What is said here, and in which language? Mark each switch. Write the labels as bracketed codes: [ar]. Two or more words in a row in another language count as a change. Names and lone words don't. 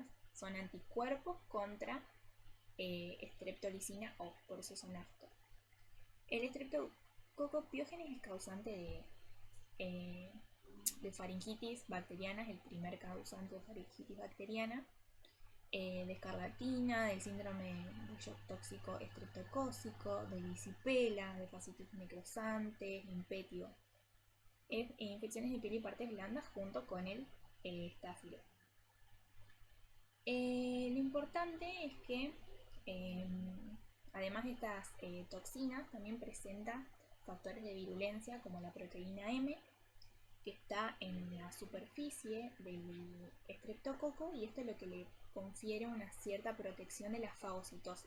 [es] Son anticuerpos contra streptolicina O, por eso son ASTO. El Streptococcus pyogenes es causante de faringitis bacteriana, es el primer causante de faringitis bacteriana, de escarlatina, del síndrome de shock tóxico estreptocócico, de disipela, de fascitis necrosante, impétigo. Infecciones de piel y partes blandas junto con el estáfilo. Lo importante es que además de estas toxinas también presenta factores de virulencia como la proteína M, que está en la superficie del estreptococo, y esto es lo que le confiere una cierta protección de la fagocitosis.